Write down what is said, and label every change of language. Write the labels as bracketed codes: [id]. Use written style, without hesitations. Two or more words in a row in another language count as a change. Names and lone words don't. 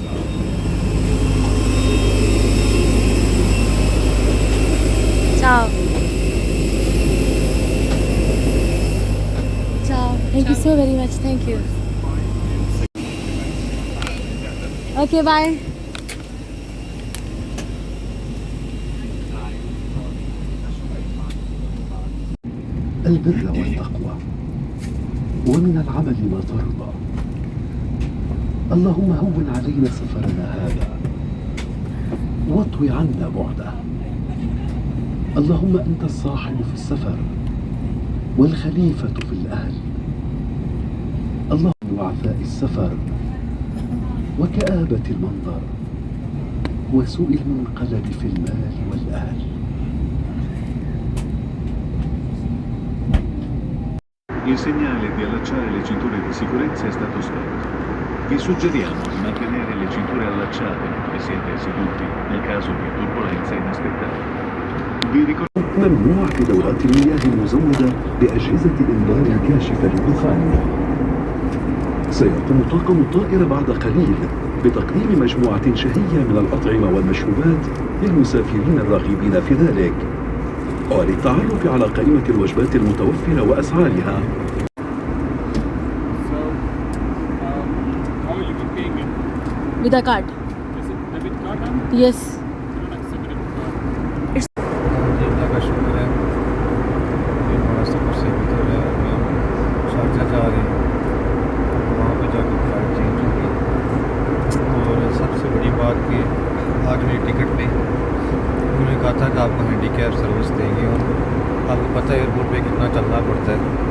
[it] Ciao. Ciao. [en] Thank you so very much. Thank you. Okay, bye. [ar] البر والتقوى ومن العمل ما ترضى. اللهم هون علينا سفرنا هذا واطوي عنا بعده. اللهم أنت الصاحب في السفر والخليفة في الأهل. اللهم وعفاء السفر وكآبة المنظر وسوء المنقلب في المال والأهل. [it] Il segnale di allacciare le cinture di sicurezza è stato spento. Vi suggeriamo di mantenere le cinture allacciate mentre siete seduti nel caso di turbolenze inaspettate. Vi ricordo [ar] ممنوع في دورات المياه المزودة بأجهزة الإنذار الكاشفة للدخان. سيقوم طاقم الطائرة بعد قليل بتقديم مجموعة شهية من الأطعمة والمشروبات للمسافرين الراغبين في ذلك، وللتعرف على قائمة الوجبات المتوفرة وأسعارها. [en] How will you be paying it? With a card. Is it debit card? Yes. You don't accept debit card. [hi] जी अल्लाह का शुक्र है, ये हमारा सफ़र से गुजर है। अभी हम शारजा जा रहे हैं, वहाँ पे जाकर [en] flight change [hi] होगी। और सबसे बड़ी बात कि आज मेरी टिकट पे उन्होंने कहा था कि आपको [en] handicap service [hi] देंगे, और आपको पता है एयरपोर्ट पे कितना चलना पड़ता है।